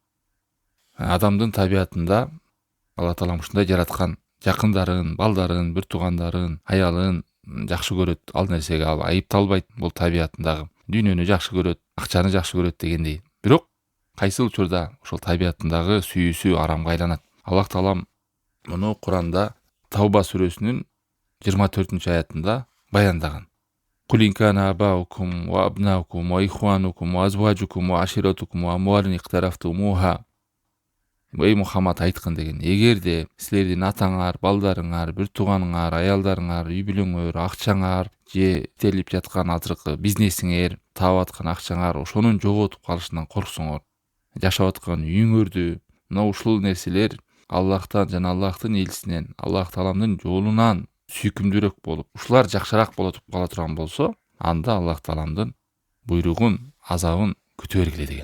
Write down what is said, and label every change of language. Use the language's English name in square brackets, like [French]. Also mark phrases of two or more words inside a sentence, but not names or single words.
[Kyrgyz] Адамдын табиятында Алла Таалам ушундай жараткан, жакындарын, балдарын, бир туугандарын, аялын жакшы көрөт, ал нерсеге ал айыпталбайт, бул табиятындагы. Дүйнөнү жакшы көрөт, акчаны жакшы көрөт дегендей. Бирок кайсы учурда ошол табиятындагы сүйүүсү арамга айланат. Аллах Таалам муну Куранда Тауба сүрөсүнүн 24-аятында баяндаган. [Arabic] قل إن كان آباؤكم وأبناؤكم وإخوانكم وأزواجكم وعشيرتكم وأموال اقترفتموها. [Kyrgyz] Эй Мухаммад айткын деген. Эгерде силердин атаңар, балдарыңар, бир тууганыңар, аялдарыңар, үй бүлөңөр, акчаңар же телип жаткан азыркы бизнесиңер, таап аткан акчаңар ошонун жоготуп калышынан корксоңор, жашап аткан үйүңөрдү, мына ушул нерселер Аллахтан жана Аллахтын элчисинен, Аллах Тааламдын жолунан сүйкүмдүүрөөк болуп, ушулар жакшыраак болотуп кала турган болсо, анда Аллах Тааламдын буйругун, азабын күтө бергиле деген.